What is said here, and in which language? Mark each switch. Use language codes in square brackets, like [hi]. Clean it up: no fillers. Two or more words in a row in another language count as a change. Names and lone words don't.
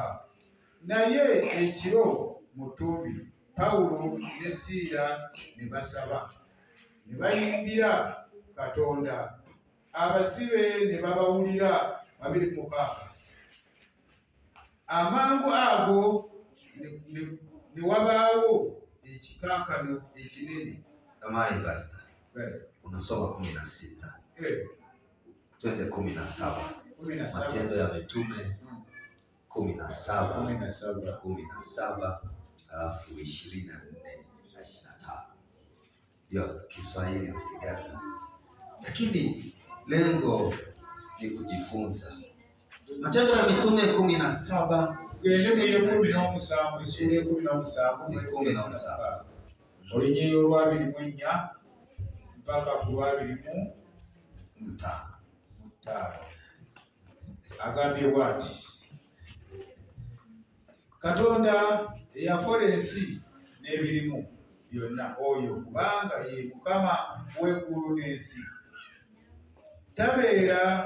[lg] Naye ekiro mu ttumbi Pawulo ne Siira ne basaba, ne bayimbira Katonda. Abasibe ne babawulira. 26. Amangu ago ne wabaawo ekikankano ekinene. [sw] Samahani pastor. Unasoma 16. Twende 17. Matendo ya Mitume 17 alafu 24 na 25. Yo Kiswahili na Kiganda. Lakini lengo ni kujifunza. Matendo ya Mitume 17 [lg] olunyiriri olw'24 mpaka ku lw'25. Agambye bw'ati: Katonda eyakola ensi n'ebirimu byonna, oyo kubanga ye Mukama w'eggulu n'ensi, tabeera